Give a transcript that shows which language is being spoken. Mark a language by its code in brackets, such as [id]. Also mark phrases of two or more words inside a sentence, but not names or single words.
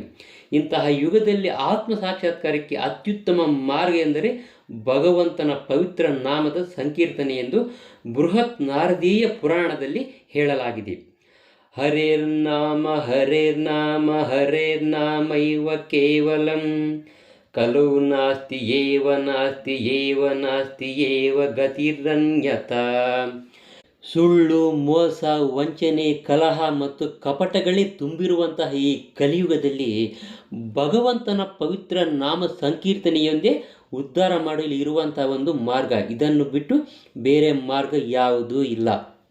[kn] ಇಂತಹ ಯುಗದಲ್ಲಿ ಆತ್ಮ ಸಾಕ್ಷಾತ್ಕಾರಕ್ಕೆ ಅತ್ಯುತ್ತಮ ಮಾರ್ಗ ಎಂದರೆ ಭಗವಂತನ ಪವಿತ್ರ ನಾಮದ ಸಂಕೀರ್ತನೆ ಎಂದು ಬೃಹತ್ ನಾರದೀಯ ಪುರಾಣದಲ್ಲಿ ಹೇಳಲಾಗಿದೆ. [sa] ಹರೇರ್ನಾಮ ಹರೇರ್ನಾಮ ಹರೇರ್ನಾಮೈವ ಕೇವಲಂ ಕಲೌ ನಾಸ್ತಿ ಏವ ನಾಸ್ತಿ ಏವ ನಾಸ್ತಿ ಏವ ಗತಿರನ್ಯತಾ. [kn] ಸುಳ್ಳು, ಮೋಸ, ವಂಚನೆ, ಕಲಹ ಮತ್ತು ಕಪಟಗಳೇ ತುಂಬಿರುವಂತಹ ಈ ಕಲಿಯುಗದಲ್ಲಿ ಭಗವಂತನ ಪವಿತ್ರ ನಾಮ ಸಂಕೀರ್ತನೆಯೊಂದೇ ಉದ್ಧಾರ ಮಾಡಲು ಇರುವಂತಹ ಒಂದು ಮಾರ್ಗ. ಇದನ್ನು ಬಿಟ್ಟು ಬೇರೆ ಮಾರ್ಗ ಯಾವುದೂ ಇಲ್ಲ.